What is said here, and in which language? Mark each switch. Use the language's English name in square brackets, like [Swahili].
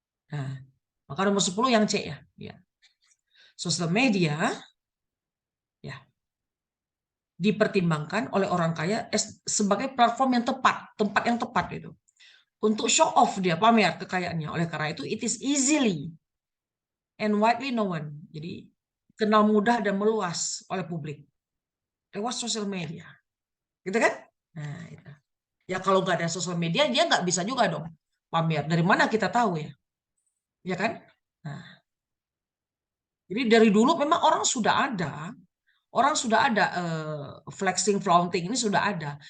[Indonesian] Nah, maka nomor 10 yang C ya. Ya. Sosial media ya dipertimbangkan oleh orang kaya sebagai platform yang tepat, tempat yang tepat itu. Untuk show off dia, pamer kekayaannya. Oleh karena itu, [English] it is easily and widely known. [Indonesian] Jadi, kenal mudah dan meluas oleh publik. Lewat sosial media. Gitu kan? Nah, itu. Ya kalau nggak ada sosial media, dia nggak bisa juga dong pamer. Dari mana kita tahu ya? Ya kan? Nah, jadi dari dulu memang orang sudah ada flexing, flaunting ini sudah ada.